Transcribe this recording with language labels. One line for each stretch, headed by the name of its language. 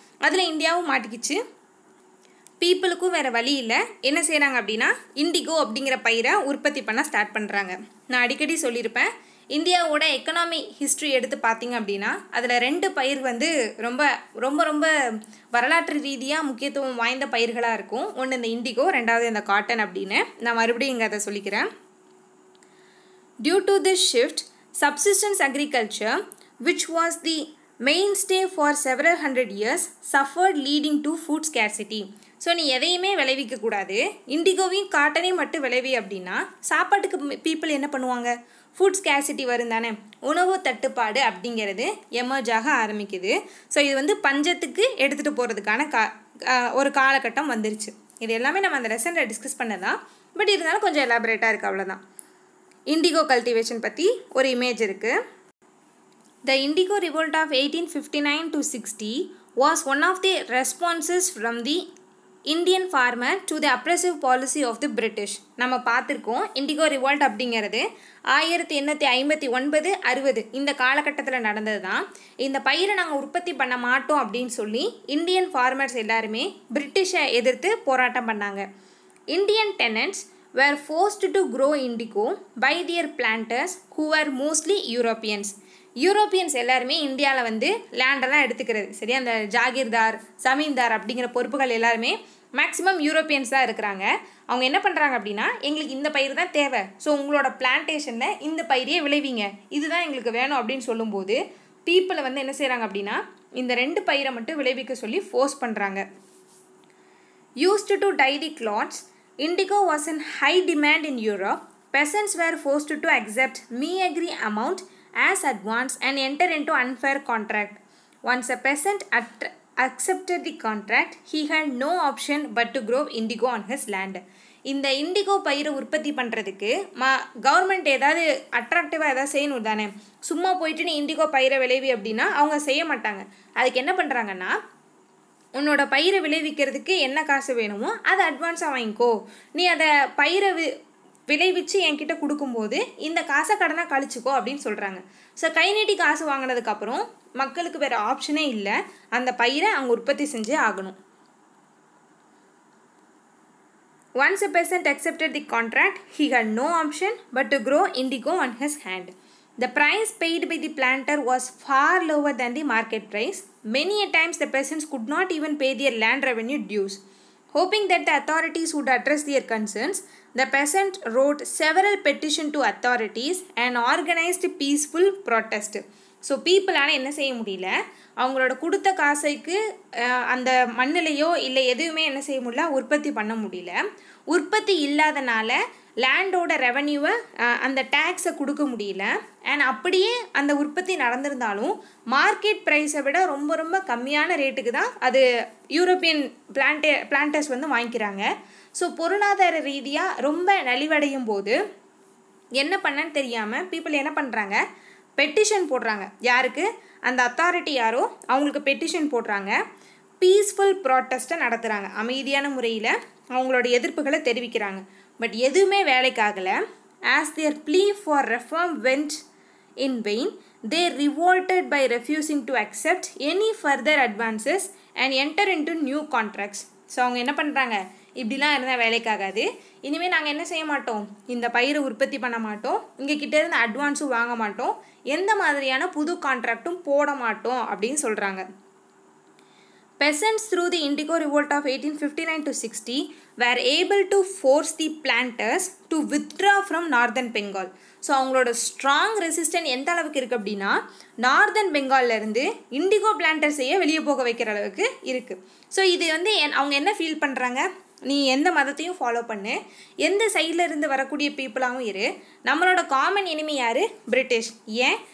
Tamil: அதில் இந்தியாவும் மாட்டிக்கிச்சு. பீப்புளுக்கும் வேறு வழி இல்லை, என்ன செய்கிறாங்க அப்படின்னா இண்டிகோ அப்படிங்கிற பயிரை உற்பத்தி பண்ண ஸ்டார்ட் பண்ணுறாங்க. நான் அடிக்கடி சொல்லியிருப்பேன், இந்தியாவோட எக்கனாமி ஹிஸ்ட்ரி எடுத்து பார்த்திங்க அப்படின்னா அதில் 2 பயிர் வந்து ரொம்ப ரொம்ப ரொம்ப வரலாற்று ரீதியாக முக்கியத்துவம் வாய்ந்த பயிர்களாக இருக்கும். ஒன்று இந்த இண்டிகோ, ரெண்டாவது இந்த காட்டன் அப்படின்னு. நான் மறுபடியும் இங்கே அதை சொல்லிக்கிறேன்.
English: Due to this shift, subsistence agriculture, which was the mainstay for several hundred years, suffered leading to food scarcity.
Tamil: So நீ எதையுமே விளைவிக்கக்கூடாது, இண்டிகோவையும் காட்டனையும் மட்டும் விளைவி அப்படின்னா சாப்பாட்டுக்கு பீப்புள் என்ன பண்ணுவாங்க, ஃபுட் ஸ்கேர்சிட்டி வரும் தானே, உணவு தட்டுப்பாடு அப்படிங்கிறது எமர்ஜ் ஆக ஆரம்பிக்குது. ஸோ இது வந்து பஞ்சத்துக்கு எடுத்துகிட்டு போகிறதுக்கான ஒரு காலகட்டம் வந்துருச்சு. இது எல்லாமே நம்ம அந்த லெசனில் டிஸ்கஸ் பண்ணதான், பட் இருந்தாலும் கொஞ்சம் எலாபரேட்டாக இருக்குது, அவ்வளோதான். இண்டிகோ கல்டிவேஷன் பற்றி ஒரு இமேஜ் இருக்குது.
English: The Indigo Revolt of 1859 to 60 was one of the responses from the Indian farmer to the oppressive policy of the British.
Tamil: நம்ம பார்த்துருக்கோம் இண்டிகோ ரிவால்ட் அப்படிங்கிறது 1859, 60 இந்த காலகட்டத்தில் நடந்தது தான். இந்த பயிரை நாங்கள் உற்பத்தி பண்ண மாட்டோம் அப்படின்னு சொல்லி இந்தியன் ஃபார்மர்ஸ் எல்லாருமே பிரிட்டிஷை எதிர்த்து போராட்டம் பண்ணாங்க.
English: Indian tenants were forced to grow indigo by their planters who were mostly Europeans.
Tamil: Europeans எல்லாருமே இந்தியாவில் வந்து லேண்டெல்லாம் எடுத்துக்கிறது சரி, அந்த ஜாகீர்தார் ஜமீன்தார் அப்படிங்கிற பொறுப்புகள் எல்லாருமே மேக்ஸிமம் யூரோப்பியன்ஸ் தான் இருக்கிறாங்க. அவங்க என்ன பண்ணுறாங்க அப்படின்னா, எங்களுக்கு இந்த பயிர் தான் தேவை, ஸோ உங்களோட பிளான்டேஷனில் இந்த பயிரையே விளைவிங்க, இதுதான் எங்களுக்கு வேணும் அப்படின்னு சொல்லும்போது பீப்புளை வந்து என்ன செய்கிறாங்க அப்படின்னா இந்த 2 பயிரை மட்டும் விளைவிக்க சொல்லி ஃபோர்ஸ் பண்ணுறாங்க.
English: Used to dye the cloths, indigo was in high demand in Europe. Peasants were forced to accept meagre amount as advance and enter into unfair contract. Once a peasant accepted the contract, he had no option but to grow indigo on his land.
Tamil: இந்த indigo பயிரை உற்பத்தி பண்ணுறதுக்கு government ஏதாவது அட்ராக்டிவாக ஏதாவது செய்யணும் தானே. சும்மா போயிட்டு நீ இண்டிகோ பயிரை விளைவி அப்படின்னா அவங்க செய்ய மாட்டாங்க. அதுக்கு என்ன பண்ணுறாங்கன்னா, உன்னோட பயிரை விளைவிக்கிறதுக்கு என்ன காசு வேணுமோ அதை அட்வான்ஸாக வாங்கிக்கோ, நீ அதை பயிரை விளைவிச்சு என்கிட்ட கொடுக்கும்போது இந்த காசை கடனாக கழிச்சுக்கோ அப்படின்னு சொல்கிறாங்க. ஸோ கை நீட்டி காசு வாங்கினதுக்கப்புறம் மக்களுக்கு வேறு ஆப்ஷனே இல்லை, அந்த பயிரை அவங்க உற்பத்தி செஞ்சே ஆகணும்.
English: Once a peasant accepted the contract, he had no option but to grow indigo on his hand. The price paid by the planter was far lower than the market price. Many a times the peasants could not even pay their land revenue dues. Hoping that the authorities would address their concerns, the peasant wrote several petitions to authorities and organized peaceful protest.
Tamil: So பீப்புளால் என்ன செய்ய முடியல, அவங்களோட கொடுத்த காசுக்கு அந்த மண்ணிலையோ இல்லை எதுவுமே என்ன செய்ய முடியல, உற்பத்தி பண்ண முடியல. உற்பத்தி இல்லாதனால லேண்டோட ரெவன்யூவை அந்த டேக்ஸை கொடுக்க முடியல. அண்ட் அப்படியே அந்த உற்பத்தி நடந்திருந்தாலும் மார்க்கெட் ப்ரைஸை விட ரொம்ப ரொம்ப கம்மியான ரேட்டுக்கு தான் அது யூரோப்பியன் பிளான்டர்ஸ் வந்து வாங்கிக்கிறாங்க. ஸோ பொருளாதார ரீதியாக ரொம்ப நலிவடையும் போது என்ன பண்ணன்னு தெரியாமல் பீப்புள் என்ன பண்ணுறாங்க, பெட்டிஷன் போடுறாங்க. யாருக்கு? அந்த அத்தாரிட்டி யாரோ அவங்களுக்கு பெட்டிஷன் போடுறாங்க. பீஸ்ஃபுல் ப்ராட்டஸ்ட்டை நடத்துகிறாங்க. அமைதியான முறையில் அவங்களோட எதிர்ப்புகளை தெரிவிக்கிறாங்க. பட் எதுவுமே வேலைக்காகலை.
English: As their plea for reform went in vain, they revolted by refusing to accept any further advances and enter into new contracts.
Tamil: So அவங்க என்ன பண்ணுறாங்க, இப்படிலாம் இருந்தால் வேலைக்காகாது, இனிமேல் நாங்கள் என்ன செய்ய மாட்டோம், இந்த பயிரை உற்பத்தி பண்ண மாட்டோம், இங்கே கிட்டேருந்து அட்வான்ஸும் வாங்க மாட்டோம், எந்த மாதிரியான புது கான்ட்ராக்டும் போட மாட்டோம் அப்படின்னு சொல்கிறாங்க.
English: Peasants through the Indigo Revolt of 1859 to 60 were able to force the planters to withdraw from Northern Bengal.
Tamil: So அவங்களோட ஸ்ட்ராங் ரெசிஸ்டன்ட் எந்த அளவுக்கு இருக்குது அப்படின்னா, நார்தன் பெங்கால்லேருந்து இண்டிகோ பிளான்டர்ஸையே வெளியே போக வைக்கிற அளவுக்கு இருக்குது. ஸோ இது வந்து அவங்க என்ன ஃபீல் பண்ணுறாங்க, நீ எந்த மதத்தையும் ஃபாலோ பண்ணு, எந்த சைடில் இருந்து வரக்கூடிய பீப்புளாகவும் இரு, நம்மளோட காமன் எனிமி யார்? பிரிட்டிஷ். ஏன்?